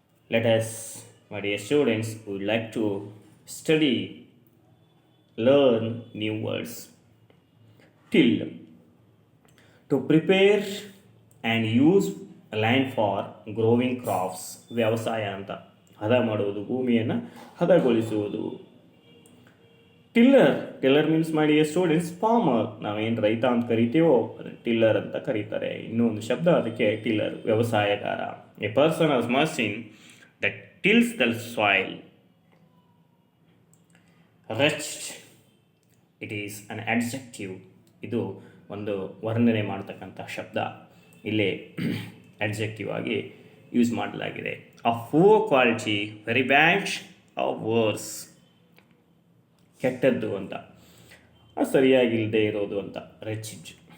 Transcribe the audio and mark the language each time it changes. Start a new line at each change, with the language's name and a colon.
English: Let us, my dear students, who would like to study, learn new words. Till, to prepare and use land for growing crops.
Kannada: ವ್ಯವಸಾಯ ಅಂತ, ಹದ ಮಾಡುವುದು, ಭೂಮಿಯನ್ನು ಹದಗೊಳಿಸುವುದು.
English: Tiller means my dear students farmer.
Kannada: ನಾವೇನು ರೈತ ಅಂತ ಕರಿತೀವೋ tiller ಅಂತ ಕರೀತಾರೆ. ಇನ್ನೂ ಒಂದು ಶಬ್ದ ಅದಕ್ಕೆ tiller, ವ್ಯವಸಾಯಗಾರ.
English: A person as machine that tills the soil. Wretched, it is an adjective.
Kannada: ಇದು ಒಂದು ವರ್ಣನೆ ಮಾಡ್ತಕ್ಕಂಥ ಶಬ್ದ, ಇಲ್ಲೇ adjective ಆಗಿ ಯೂಸ್ ಮಾಡಲಾಗಿದೆ.
English: of poor quality, very bad, of worse,
Kannada: ಕೆಟ್ಟದ್ದು ಅಂತ, ಸರಿಯಾಗಿಲ್ಲದೆ ಇರೋದು ಅಂತ ರೆಚಿಡ್.